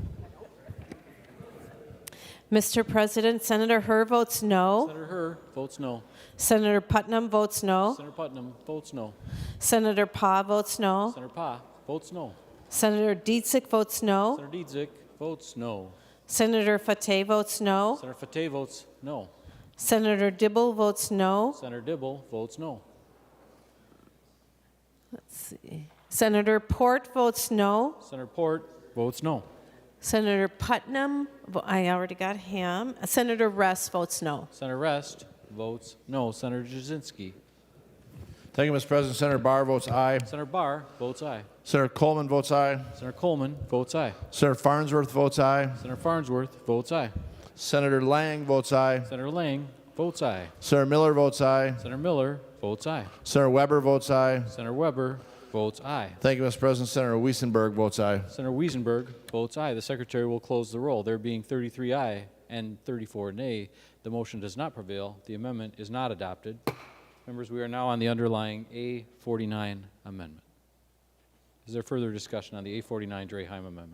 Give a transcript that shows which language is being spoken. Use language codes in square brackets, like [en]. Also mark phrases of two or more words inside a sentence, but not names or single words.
[en] Mr. President, Senator Herr votes no. Senator Herr votes no. Senator Putnam votes no. Senator Putnam votes no. Senator Pa votes no. Senator Pa votes no. Senator Dietzick votes no. Senator Dietzick votes no. Senator Fateh votes no. Senator Fateh votes no. Senator Dibble votes no. Senator Dibble votes no. Let's see. Senator Port votes no. Senator Port votes no. Senator Putnam, I already got him. Senator Rest votes no. Senator Rest votes no. Senator Jasinski. Thank you, Mr. President. Senator Barr votes aye. Senator Barr votes aye. Senator Coleman votes aye. Senator Coleman votes aye. Senator Farnsworth votes aye. Senator Farnsworth votes aye. Senator Lang votes aye. Senator Lang votes aye. Senator Miller votes aye. Senator Miller votes aye. Senator Weber votes aye. Senator Weber votes aye. Thank you, Mr. President. Senator Wiesenberg votes aye. Senator Wiesenberg votes aye. The Secretary will close the roll. There being 33 aye and 34 nay, the motion does not prevail. The amendment is not adopted. Members, we are now on the underlying A49 amendment. Is there further discussion on the A49 Draheim amendment?